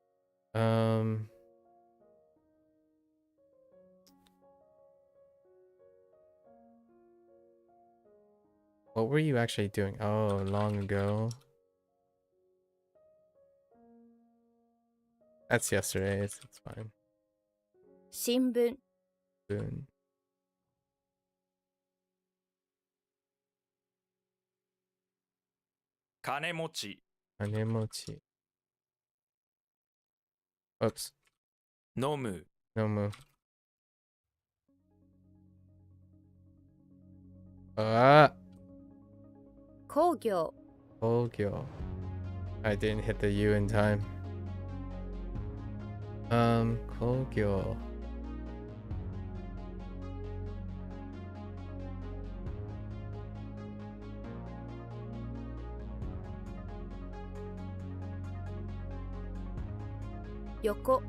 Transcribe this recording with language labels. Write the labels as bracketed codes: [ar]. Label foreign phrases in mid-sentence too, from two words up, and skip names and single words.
[en] What were you actually doing? Oh, long ago. That's yesterday. It's fine. [ja] 新聞 [en] Soon. [ja] 金持ち [en] Anemochi. Oops. [ja] 飲む [en] No move. Ah! [ja] 工業 [en] Kogyo. I didn't hit the U in time. [ja] Kogyo. Yoko